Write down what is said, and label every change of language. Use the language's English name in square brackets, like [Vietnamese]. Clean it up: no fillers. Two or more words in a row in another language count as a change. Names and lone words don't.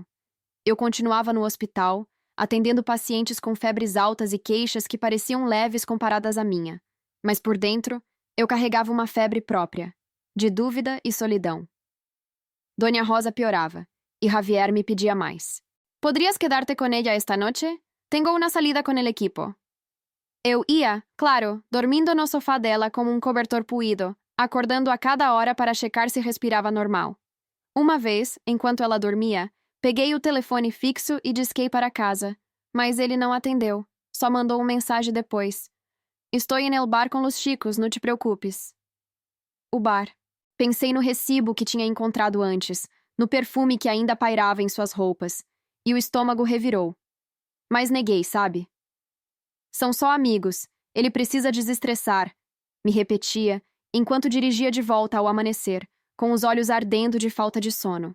[Portuguese] Eu continuava no hospital, atendendo pacientes com febres altas e queixas que pareciam leves comparadas à minha, mas por dentro eu carregava uma febre própria, de dúvida e solidão. Dona Rosa piorava, e Javier me pedia mais. [Spanish] ¿Podrías quedarte con ella esta noche? Tengo una salida con el equipo. [Portuguese] Eu ia, claro, dormindo no sofá dela como um cobertor puído, acordando a cada hora para checar se respirava normal. Uma vez, enquanto ela dormia, peguei o telefone fixo e disquei para casa, mas ele não atendeu, só mandou uma mensagem depois. [Spanish] Estou en el bar com los chicos, [Portuguese] não te preocupes. O bar. Pensei no recibo que tinha encontrado antes, no perfume que ainda pairava em suas roupas, e o estômago revirou. Mas neguei, sabe? São só amigos, ele precisa desestressar, me repetia, enquanto dirigia de volta ao amanhecer, com os olhos ardendo de falta de sono.